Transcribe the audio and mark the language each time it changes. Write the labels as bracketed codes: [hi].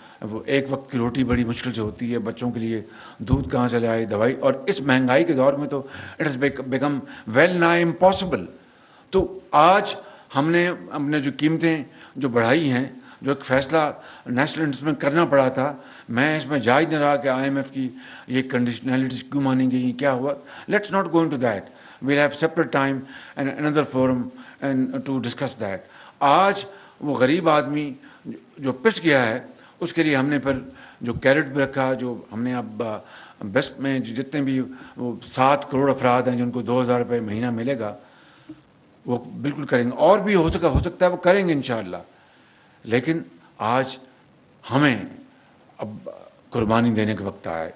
[ur] وہ ایک وقت کی روٹی بڑی مشکل سے ہوتی ہے, بچوں کے لیے دودھ کہاں سے لائے, دوائی, اور اس مہنگائی کے دور میں تو [en] It has become well nigh impossible. [ur] تو آج ہم نے اپنے جو قیمتیں جو بڑھائی ہیں, جو ایک فیصلہ نیشنل انٹرسٹ میں کرنا پڑا تھا, میں اس میں جائز نہیں رہا کہ آئی ایم ایف کی یہ کنڈیشنلٹیز کیوں مانی گئی, کیا ہوا. [en] Let's not go into that. we'll have separate time and another forum and to discuss that. [ur] آج وہ غریب آدمی جو پس گیا ہے اس کے لیے ہم نے پھر جو کیرٹ بھی رکھا, جو ہم نے اب بیسٹ میں جتنے بھی وہ 7 کروڑ افراد ہیں جن کو 2,000 روپے مہینہ ملے گا, وہ بالکل کریں گے. اور بھی ہو سکتا ہے وہ کریں گے انشاءاللہ. لیکن آج ہمیں اب قربانی دینے کا وقت آیا ہے.